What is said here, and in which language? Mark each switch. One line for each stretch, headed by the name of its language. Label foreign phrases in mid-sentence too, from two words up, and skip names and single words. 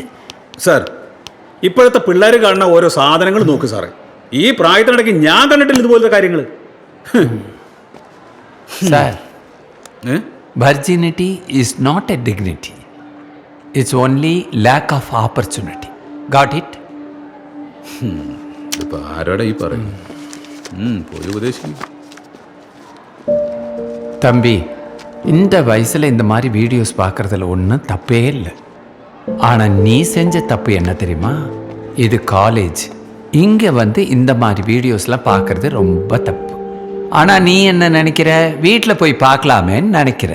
Malayalam: സാർ, ഇപ്പോഴത്തെ പിള്ളേർ കാണുന്ന ഓരോ സാധനങ്ങൾ നോക്ക് സാറേ. ഈ പ്രായത്തിനിടയ്ക്ക് ഞാൻ കണ്ടിട്ടില്ല ഇതുപോലത്തെ കാര്യങ്ങൾ. സാർ,
English: virginity is not a dignity. It's only lack of opportunity. Got it?
Malayalam: ഇപ്പൊ ആരോടാ ഈ പറയുന്നു? പോയി ഉപദേശിക്കും.
Tamil: தம்பி, இந்த வயசில் இந்த மாதிரி வீடியோஸ் பார்க்குறதுல ஒன்றும் தப்பே இல்லை. ஆனால் நீ செஞ்ச தப்பு என்ன தெரியுமா? இது காலேஜ், இங்கே வந்து இந்த மாதிரி வீடியோஸ்லாம் பார்க்குறது ரொம்ப தப்பு. ஆனால் நீ என்ன நினைக்கிற, வீட்டில் போய் பார்க்கலாமேன்னு நினைக்கிற.